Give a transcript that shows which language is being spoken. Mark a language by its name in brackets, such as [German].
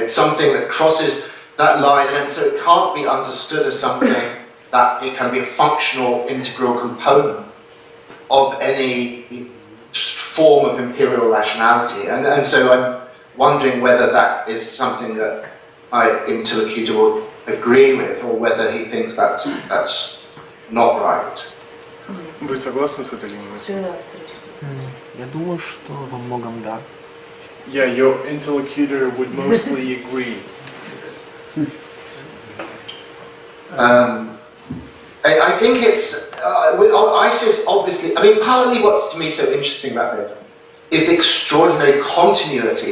[English] It's something that crosses that line, and so it can't be understood as something that it can be a functional, integral component of any form of imperial rationality. And so I'm wondering whether that is something that my interlocutor would agree with, or whether he thinks that's not right. [Russian] Вы согласны с этой линией? Я думаю, что во многом да. [English] Yeah, your interlocutor would mostly agree. I think it's with ISIS. Obviously, I mean, partly what's to me so interesting about this is the extraordinary continuity.